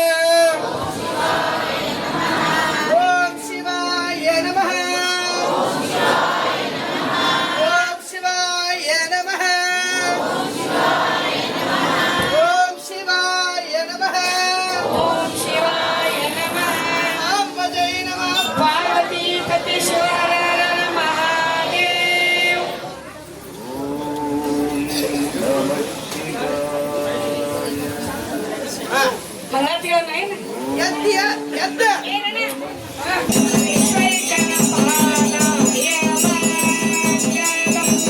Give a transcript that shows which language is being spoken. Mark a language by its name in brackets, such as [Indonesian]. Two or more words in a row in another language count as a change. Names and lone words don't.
[Sanskrit] ಓಂ ಶಿವಾಯ ನಮಃ. ಓಂ ಶಿವಾಯ ನಮಃ. ಓಂ ಶಿವಾಯ ನಮಃ. ಓಂ ಶಿವಾಯ ನಮಃ. ಅಂಬಜೈ ನಮಃ. ಪಾರ್ವತಿ ಪತಿಶ್ವರ ಮಹಾದೇವ್. [Kannada] ಮಂಗಳಾರತಿಗಳನ್ನ ಏನು? ಎದ್ದ [Sanskrit] ಏನಣ್ಣ? ಈಶ್ವರಿಕನ ಪಾದಾಯ ಮಂಗಳಂ.